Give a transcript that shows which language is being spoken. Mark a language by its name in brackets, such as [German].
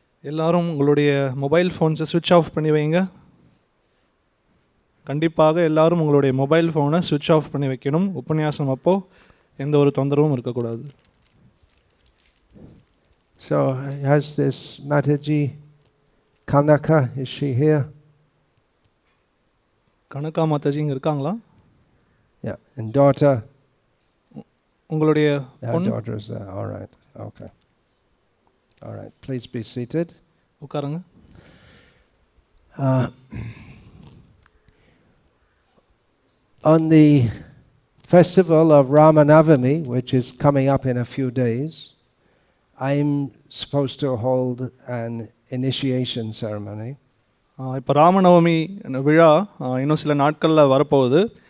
[Tamil] எல்லாரும் உங்களுடைய மொபைல் ஃபோன்ஸை சுவிட்ச் ஆஃப் பண்ணி வைங்க. கண்டிப்பாக எல்லாரும் உங்களுடைய மொபைல் ஃபோனை சுவிட்ச் ஆஃப் பண்ணி வைக்கணும். உபன்யாசம் அப்போது எந்த ஒரு தொந்தரவும் இருக்கக்கூடாது. [English] So has this Mataji Kanaka, is she here? [Tamil] Kanaka Mataji இங்கே இருக்காங்களா? [English] Yeah, and daughter? [Tamil] உங்களுடைய [English] daughter is there. All right, okay. All right, please be seated. [Tamil] உட்காருங்க. [English] On the festival of Ramanavami, which is coming up in a few days, I'm supposed to hold an initiation ceremony. [Tamil] இப்போ ராமநவமி விழா இன்னும் சில நாட்களில் வரப்போகுது.